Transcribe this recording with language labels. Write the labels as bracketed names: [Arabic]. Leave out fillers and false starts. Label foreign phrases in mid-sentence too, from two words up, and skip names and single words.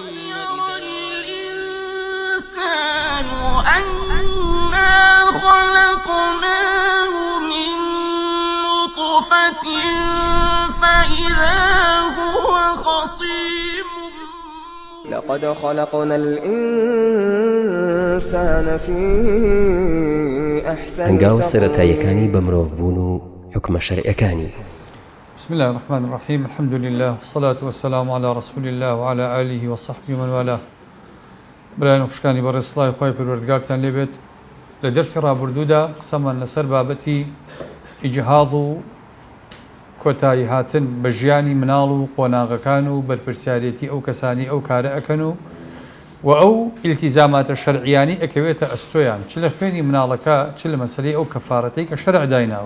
[Arabic] يرى الإنسان أنا خلقناه من نطفة فإذا هو خصيم لقد خلقنا الإنسان في أحسن [Central Kurdish] هەنگاو سەرەتاییەکانی بە مرۆڤ بوون و حکمە شەرعیەکانی. [Arabic] بسم الله الرحمن الرحيم الحمد لله والصلاة والسلام على رسول الله وعلى آله وصحبه من والاه. [Central Kurdish] برای نخشکانی بەڕێز سڵاوی خۆی پەروەردگارتان لێبێت. لە دەرسی ڕابردوودا قسەمان لەسەر بابەتی ئیجهاض و کۆتایی هاتن بە ژیانی مناڵ و قۆناغەکان و بەرپرسیارەتی ئەو کەسانی ئەو کارە ئەکەن و ئەو ئیلتیزاماتە شەرعیانی ئەکەوێتە ئەستۆیان چ لە خوێنی مناڵەکە چ لە مەسەلەی ئەو کەفارەتەی کە شەرع دایناوە.